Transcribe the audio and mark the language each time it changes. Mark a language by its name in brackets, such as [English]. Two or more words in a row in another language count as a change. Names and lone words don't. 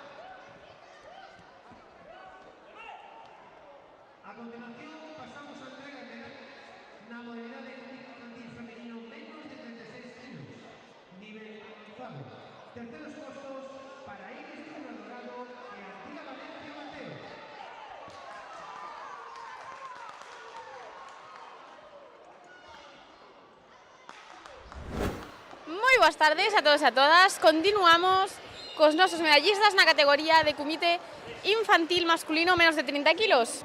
[Spanish] A continuación pasamos a entrega de la modalidad de infantil femenino menos de 36 kilos, nivel Fabio. Terceros puestos para Iris Dubra Dorado y Antía Valencia Mateo. [Galician] Moi boas tardes a todos e a todas. Continuamos cos nosos medallistas na categoría de comité infantil masculino menos de 30 kilos.